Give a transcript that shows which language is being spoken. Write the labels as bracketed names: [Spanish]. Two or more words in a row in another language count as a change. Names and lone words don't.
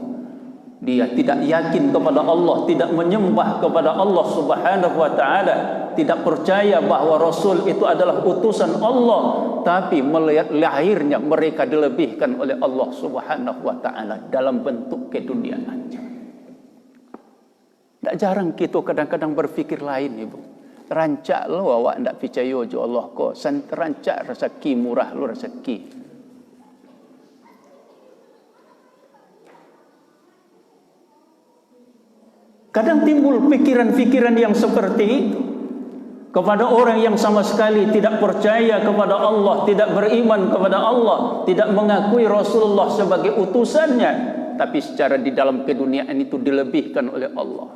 [Indonesian] Dia tidak yakin kepada Allah, tidak menyembah kepada Allah [Arabic] Subhanahu wa taala, [Indonesian] tidak percaya bahwa Rasul itu adalah utusan Allah, tapi melihat lahirnya mereka dilebihkan oleh Allah [Arabic] Subhanahu wa taala [Indonesian] dalam bentuk keduniaannya. Tak jarang kita kadang-kadang berfikir lain, Ibu. [Minangkabau] Rancak lo awak ndak percaya jo Allah ko, rancak rezeki murah lo rezeki. [Indonesian] Kadang timbul pikiran-pikiran yang seperti itu kepada orang yang sama sekali tidak percaya kepada Allah, tidak beriman kepada Allah, tidak mengakui Rasulullah sebagai utusannya, tapi secara di dalam keduniaan itu dilebihkan oleh Allah.